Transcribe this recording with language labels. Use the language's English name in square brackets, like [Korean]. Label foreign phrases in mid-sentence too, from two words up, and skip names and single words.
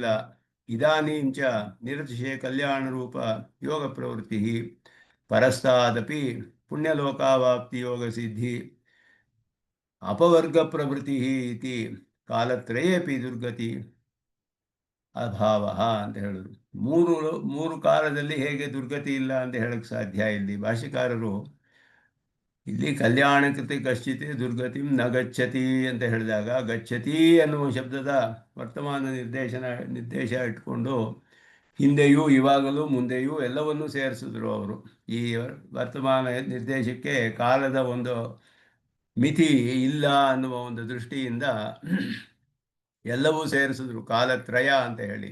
[Sanskrit] ಇದಾನೀಂಚ ನಿರತಿಶಯ ಕಲ್ಯಾಣ ರೂಪ ಯೋಗ ಪ್ರವೃತ್ತಿ ಪರಸ್ತಾದಪಿ ಪುಣ್ಯಲೋಕಾವಾಪ್ತಿ ಯೋಗ ಸಿದ್ಧಿ ಅಪವರ್ಗ ಪ್ರವೃತ್ತಿ ಇತಿ ಕಾಲತ್ರಯೇಪಿ ದುರ್ಗತಿ ಅಭಾವ [Kannada] ಅಂತ ಹೇಳೋದು. ಮೂರು ಕಾಲದಲ್ಲಿ ಹೇಗೆ ದುರ್ಗತಿ ಇಲ್ಲ ಅಂತ ಹೇಳಕ್ಕೆ ಸಾಧ್ಯ? ಇಲ್ಲಿ ಭಾಷ್ಯಕಾರರು ಇಲ್ಲಿ [Sanskrit] ಕಲ್ಯಾಣಕೃತಿ ಕಶ್ಚಿತ್ ದುರ್ಗತಿ ನ ಗಚ್ಚತಿ [Kannada] ಅಂತ ಹೇಳಿದಾಗ ಗಚ್ಚತಿ ಅನ್ನುವ ಶಬ್ದದ ವರ್ತಮಾನ ನಿರ್ದೇಶ ಇಟ್ಕೊಂಡು ಹಿಂದೆಯೂ ಇವಾಗಲೂ ಮುಂದೆಯೂ ಎಲ್ಲವನ್ನೂ ಸೇರಿಸಿದ್ರು ಅವರು. ಈ ವರ್ತಮಾನ ನಿರ್ದೇಶಕ್ಕೆ ಕಾಲದ ಒಂದು ಮಿತಿ ಇಲ್ಲ ಅನ್ನುವ ಒಂದು ದೃಷ್ಟಿಯಿಂದ ಎಲ್ಲವೂ ಸೇರಿಸಿದ್ರು ಕಾಲತ್ರಯ ಅಂತ ಹೇಳಿ.